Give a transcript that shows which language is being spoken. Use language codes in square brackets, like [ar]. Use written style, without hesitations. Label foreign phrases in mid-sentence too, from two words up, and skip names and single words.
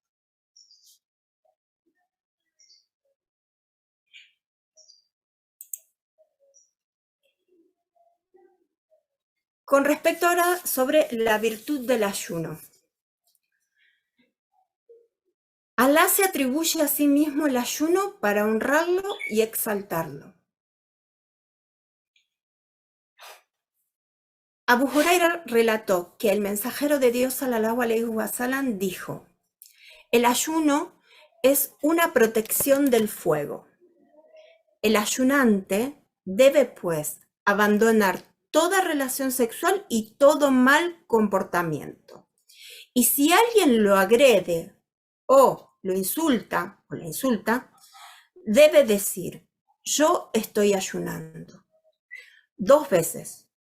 [es] Con respecto ahora sobre la virtud del ayuno. Alá se atribuye a sí mismo el ayuno para honrarlo y exaltarlo. Abu Huraira relató que el mensajero de Dios [ar] صلى الله عليه وسلم [es] dijo: el ayuno es una protección del fuego. El ayunante debe, pues, abandonar toda relación sexual y todo mal comportamiento. Y si alguien lo agrede o lo insulta o la insulta, debe decir: yo estoy ayunando, 2 veces.